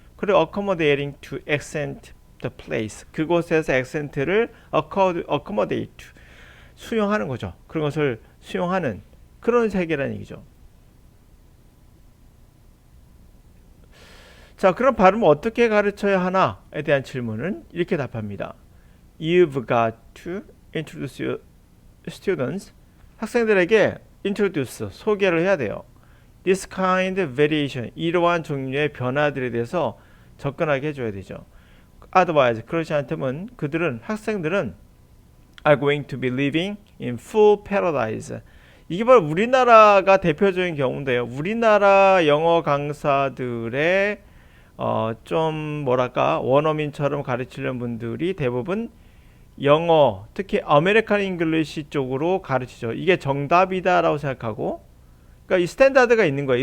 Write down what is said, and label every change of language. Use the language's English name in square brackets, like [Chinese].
[Korean] 그리고 [English] accommodating to accent the place [Korean] 그곳에서 액센트를 [English] accommodate [Korean] 수용하는 거죠. 그런 것을 수용하는 그런 세계라는 얘기죠. 자, 그럼 발음을 어떻게 가르쳐야 하나에 대한 질문은 이렇게 답합니다. [English] You've got to introduce your students. [Korean] 학생들에게 introduce, 소개를 해야 돼요. [English] This kind of variation, [Korean] 이러한 종류의 변화들에 대해서 접근하게 해줘야 되죠. [English] Otherwise, [Korean] 그렇지 않다면 학생들은 [English] are going to be living in full paradise. [Korean] 이게 바로 우리나라가 대표적인 경우인데요. 우리나라 영어 강사들의 좀 뭐랄까 원어민처럼 가르치려는 분들이 대부분 영어, 특히 아메리칸 잉글리시 쪽으로 가르치죠. 이게 정답이다라고 생각하고, 그러니까 이 스탠다드가 있는 거예요.